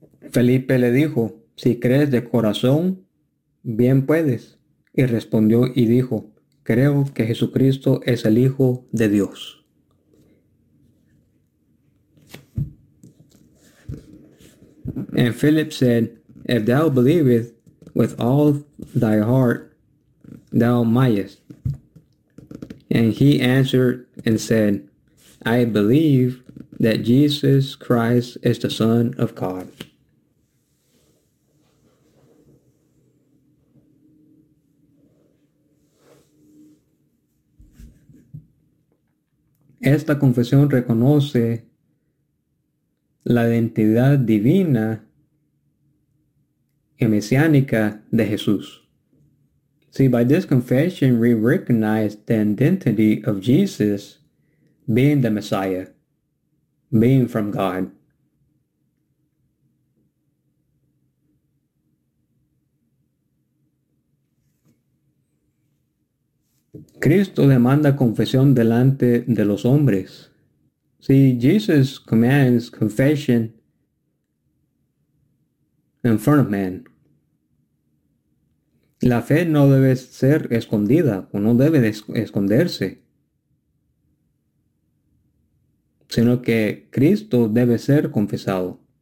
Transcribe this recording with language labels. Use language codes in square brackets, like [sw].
[es] Felipe le dijo, si crees de corazón, bien puedes. Y respondió y dijo, creo que Jesucristo es el Hijo de Dios. [en] And Philip said, if thou believest with all thy heart, thou mayest. And he answered and said, I believe that Jesus Christ is the Son of God. [es] Esta confesión reconoce la identidad divina y mesiánica de Jesús. [en] See, by this confession, we recognize the identity of Jesus being the Messiah, being from God. [es] Cristo demanda confesión delante de los hombres. [en] See, Jesus commands confession in front of man. [es] La fe no debe ser escondida o no debe esconderse, sino que Cristo debe ser confesado.